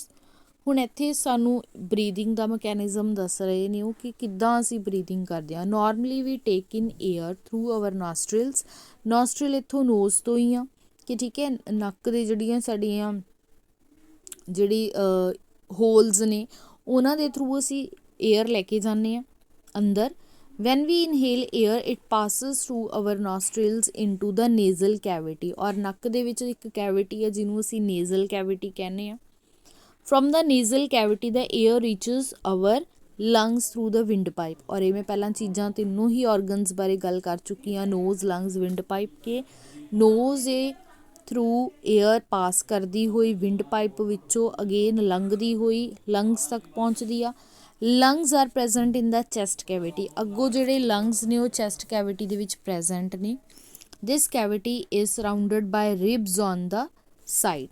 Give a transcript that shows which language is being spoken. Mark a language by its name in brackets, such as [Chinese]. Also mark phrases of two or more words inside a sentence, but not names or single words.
[Punjabi] ਹੁਣ ਇੱਥੇ ਸਾਨੂੰ ਬਰੀਦਿੰਗ ਦਾ ਮੈਕੈਨਿਜ਼ਮ ਦੱਸ ਰਹੇ ਨੇ ਉਹ ਕਿ ਕਿੱਦਾਂ ਅਸੀਂ ਬਰੀਦਿੰਗ ਕਰਦੇ ਹਾਂ। [English] normally we take in air through our nostrils, nostril [Punjabi] ਇੱਥੋਂ ਨੋਜ਼ ਤੋਂ ਹੀ ਆ ਕਿ ਠੀਕ ਹੈ, ਨੱਕ ਦੇ ਜਿਹੜੀਆਂ ਸਾਡੀਆਂ ਜਿਹੜੀ ਹੋਲਸ ਨੇ ਉਹਨਾਂ ਦੇ ਥਰੂ ਅਸੀਂ ਏਅਰ ਲੈ ਕੇ ਜਾਂਦੇ ਹਾਂ ਅੰਦਰ, [English] when we inhale air it passes through our nostrils into the nasal cavity, [Punjabi] ਔਰ ਨੱਕ ਦੇ ਵਿੱਚ ਇੱਕ ਕੈਵਿਟੀ ਹੈ ਜਿਹਨੂੰ ਅਸੀਂ nasal cavity ਕਹਿੰਦੇ ਆ। [English] from the nasal cavity the air reaches our lungs through the windpipe, [Punjabi] ਔਰ ਇਹ ਮੈਂ ਪਹਿਲਾਂ ਚੀਜ਼ਾਂ ਤਿੰਨੋਂ ਹੀ organs ਬਾਰੇ ਗੱਲ ਕਰ ਚੁੱਕੀ ਹਾਂ, [English] nose lungs windpipe, [Punjabi] ਕੇ nose ਇਹ ਥਰੂ ਏਅਰ ਪਾਸ ਕਰਦੀ ਹੋਈ [English] wind pipe [Punjabi] ਵਿੱਚੋਂ ਅਗੇਨ ਲੰਘਦੀ ਹੋਈ ਲੰਗਸ ਤੱਕ ਪਹੁੰਚਦੀ ਆ। [English] lungs are present in the chest cavity, [Punjabi] ਅੱਗੋਂ ਜਿਹੜੇ ਲੰਗਸ ਨੇ ਉਹ [English] chest cavity [Punjabi] ਦੇ ਵਿੱਚ ਪ੍ਰੈਜ਼ੈਂਟ ਨੇ। [English] this cavity is surrounded by ribs on the side.